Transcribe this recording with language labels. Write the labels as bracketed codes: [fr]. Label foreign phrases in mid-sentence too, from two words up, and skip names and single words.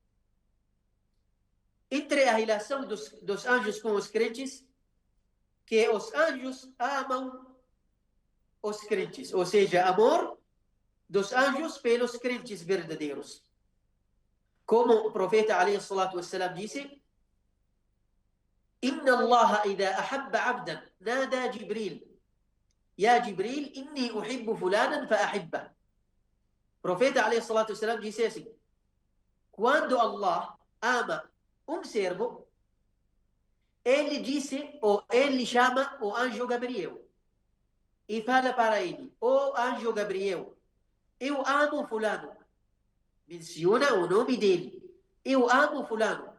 [pt] Entre a relação dos anjos com os crentes, que os anjos amam os crentes, ou seja, amor dos anjos pelos crentes verdadeiros. Como o profeta [ar] عليه الصلاة والسلام disse: إن الله إذا أحب عبدا نادى جبريل يا جبريل إني أحب فلانا فأحبه. [pt] Profeta [ar] عليه الصلاة والسلام [pt] disse assim: quando Allah ama servo, ele disse, ou ele chama o anjo Gabriel e fala para ele: ó anjo Gabriel, eu amo fulano. Menciona o nome dele. Eu amo fulano.